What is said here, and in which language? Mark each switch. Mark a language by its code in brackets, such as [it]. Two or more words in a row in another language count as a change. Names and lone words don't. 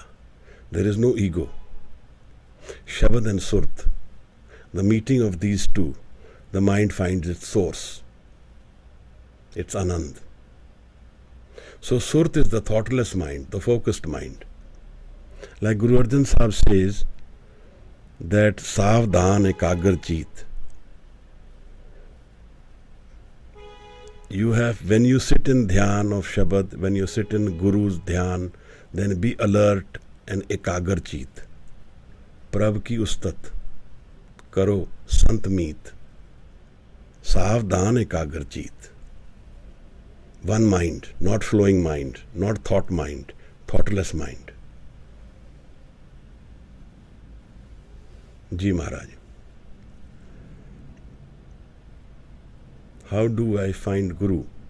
[en] There is no ego. Shabad and Surt. The meeting of these two, the mind finds its source. It's Anand. So Surt is the thoughtless mind, the focused mind. Like Guru Arjan Sahib says that [pa] ਸਾਵਧਾਨ ਏਕਾਗਰ ਚੀਤ. [en] You have, when you sit in dhyan of Shabad, when you sit in Guru's dhyan, then be alert and [pa] ਏਕਾਗਰ ਚੀਤ. ਪ੍ਰਭ ਕੀ ਉਸਤਤਿ ਕਰਹੁ ਸੰਤ ਮੀਤ. ਸਾਵਧਾਨ ਏਕਾਗਰ ਚੀਤ. [en] One mind, not flowing mind, not thought mind, thoughtless mind. [pa] ਜੀ ਮਹਾਰਾਜ. [en] How do I find Guru?